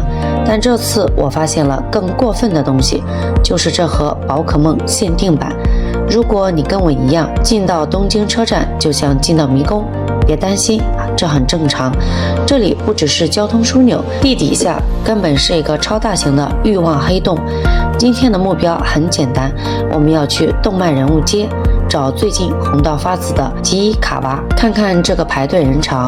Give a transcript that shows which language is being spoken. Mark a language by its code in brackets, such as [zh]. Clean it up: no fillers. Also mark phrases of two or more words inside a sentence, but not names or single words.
[zh] 但這次我發現了更過分的東西，就是這盒寶可夢限定版。如果你跟我一樣，進到東京車站就像進到迷宮，別擔心，這很正常。這裡不只是交通樞紐，地底下根本是一個超大型的欲望黑洞。今天的目標很簡單，我們要去動漫人物街，找最近紅到發紫的吉伊卡哇，看看這個排隊人潮。